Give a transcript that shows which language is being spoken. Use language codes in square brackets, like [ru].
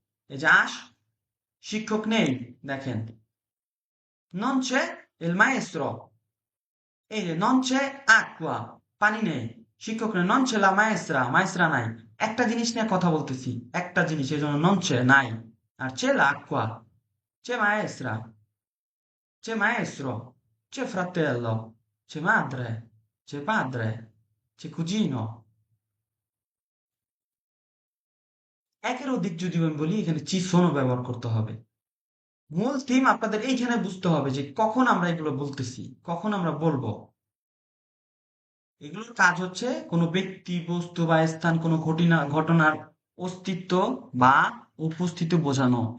[bn] এই যে শিক্ষক নেই, দেখেন [it] non c'è il maestro। [bn] এই যে [it] non c'è acqua, [bn] পানি নেই, শিক্ষক নেই। [it] non c'è la maestra, [bn] মাইস্ত্রা নাই, একটা জিনিস নিয়ে কথা বলতেছি, একটা জিনিস, এই জন্য নন c'è নাই। [it] আর c'è l'acqua, c'è maestra, c'è maestro, c'è fratello, c'è madre, c'è padre, c'è cugino। [bn] একের অধিক যদি আমি বলি এখানে [it] ci sono [bn] ব্যবহার করতে হবে। মূল থিম আপনাদের এইখানে বুঝতে হবে যে কখন আমরা এগুলো বলতেছি, কখন আমরা বলবো। এগুলোর কাজ হচ্ছে কোনো ব্যক্তি, বস্তু বা স্থান, কোনো ঘটনার অস্তিত্ব বা উপস্থিতি বোঝানো।